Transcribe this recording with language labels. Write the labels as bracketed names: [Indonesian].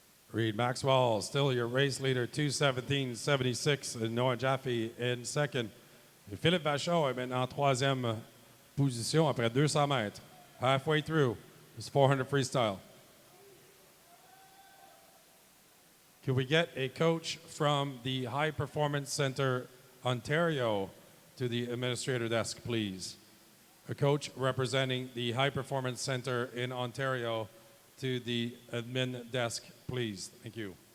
[English] Reed Maxwell, still your race leader, 2:17.76. Noah Jaffe in second. [French] Et Philippe Vachon est maintenant en troisième position après 200 mètres. [English] Halfway through his 400 freestyle. Can we get a coach from the High Performance Center, Ontario, to the administrator desk, please? A coach representing the High Performance Center in Ontario to the admin desk, please. Thank you.